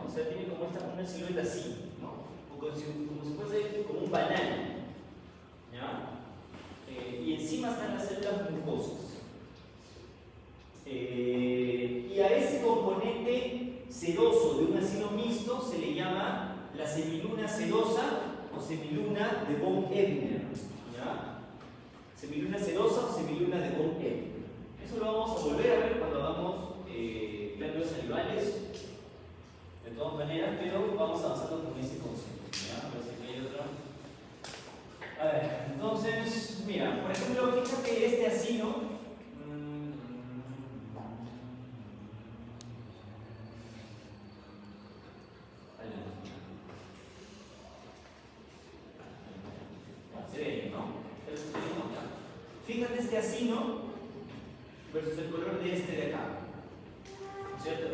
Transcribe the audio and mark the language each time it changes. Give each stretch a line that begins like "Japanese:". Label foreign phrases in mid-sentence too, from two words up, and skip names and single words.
Spanish: O sea, tiene como una silueta así, ¿no? Como si fuese como un banano, ¿ya? Y encima están las células mucosas. Y a ese componente seroso de un acino mixto se le llama la semiluna serosa o semiluna de von Ebner, ¿ya? Semiluna serosa o semiluna de von Ebner. Eso lo vamos a volver a ver cuando hagamos glándulas salivales, de todas maneras, pero vamos avanzando con este concepto, ¿ya? A ver si hay otra. A ver, entonces, mira, por ejemplo, fíjate este acino. Fíjate este acino versus el color de este de acá, ¿cierto?